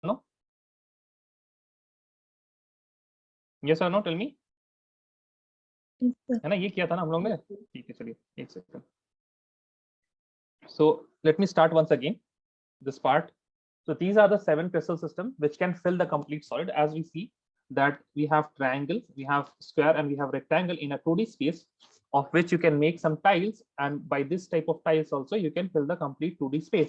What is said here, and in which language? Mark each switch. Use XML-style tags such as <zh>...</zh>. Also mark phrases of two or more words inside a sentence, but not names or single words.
<en>no? Yes or no? Tell me.</en> <hi>है ना, ये किया था ना हम लोग ने, ठीक है चलिए एक सेकंड.</hi> <en>So let me start once again this part. So these are the 7 crystal systems which can fill the complete solid. As we see that we have triangle, we have square, and we have rectangle in a 2D space, of which you can make some tiles, and by this type of tiles also you can fill the complete 2D space.</en>